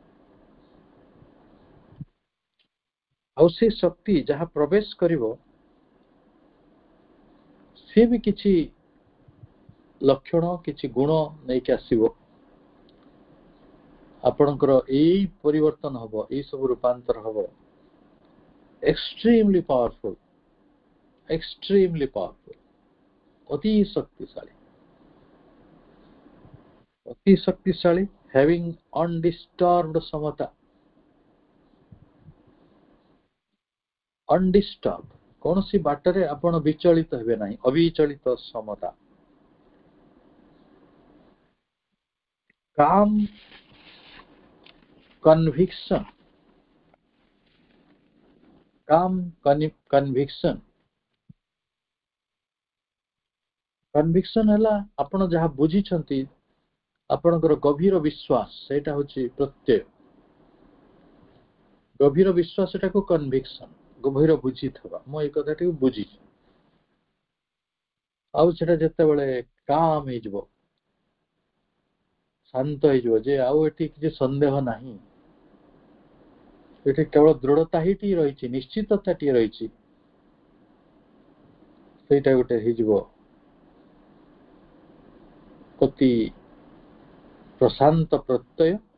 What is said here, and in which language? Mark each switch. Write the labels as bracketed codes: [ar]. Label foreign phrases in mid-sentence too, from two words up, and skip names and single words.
[or] ଆଉ ସେ ଶକ୍ତି ଯାହା ପ୍ରବେଶ କରିବ ସେ ବି କିଛି ଲକ୍ଷଣ, କିଛି ଗୁଣ ନେଇକି ଆସିବ। ଆପଣଙ୍କର ଏଇ ପରିବର୍ତ୍ତନ ହବ, ଏଇ ସବୁ ରୂପାନ୍ତର ହବ। [en] extremely powerful, [or] ଅତି ଶକ୍ତିଶାଳୀ, [en] having undisturbed ସମତା, undisturbed, [or] କୌଣସି ବାଟରେ ଆପଣ ବିଚଳିତ ହେବେ ନାହିଁ, ଅବିଚଳିତ ସମତା। [en] calm conviction, [or] conviction ହେଲା ଆପଣ ଯାହା ବୁଝିଛନ୍ତି, ଆପଣଙ୍କର ଗଭୀର ବିଶ୍ୱାସ, ସେଇଟା ହେଉଛି ପ୍ରତ୍ୟୟ। ଗଭୀର ବିଶ୍ୱାସ ଏଟାକୁ କନଭିକ୍ସନ, ଗଭୀର ବୁଝିଥିବା, ମୁଁ ଏଇ କଥାଟିକୁ ବୁଝିଛି। ଆଉ ସେଟା ଯେତେବେଳେ କାମ ହେଇଯିବ, ଶାନ୍ତ ହେଇଯିବ, ଯେ ଆଉ ଏଠି କିଛି ସନ୍ଦେହ ନାହିଁ, ଏଠି କେବଳ ଦୃଢ଼ତା ହିଁ ରହିଛି, ନିଶ୍ଚିତତାଟିଏ ରହିଛି, ସେଇଟା ଗୋଟେ ହେଇଯିବ ଅତି ପ୍ରଶାନ୍ତ ପ୍ରତ୍ୟୟ।